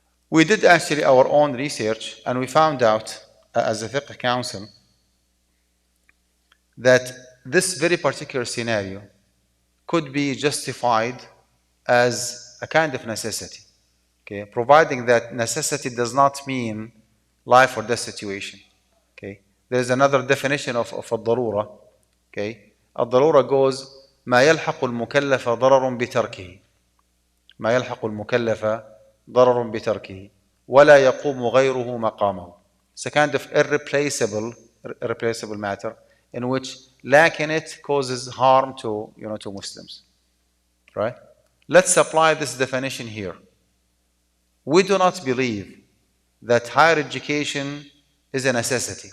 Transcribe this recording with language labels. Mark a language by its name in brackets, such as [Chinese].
[English] We did actually our own research and we found out as a fiqh council that this very particular scenario could be justified as a kind of necessity, okay? Providing that necessity does not mean life or death situation, okay? There's another definition of الضرورة, okay? [Arabic] الضرورة [English] goes [Arabic] ما يلحق المكلف ضرر بتركه ما يلحق المكلف ضرر بتركه ولا يقوم غيره مقامه. [English] It's a kind of irreplaceable matter in which lacking it causes harm to Muslims, right? Let's apply this definition here. We do not believe that higher education is a necessity.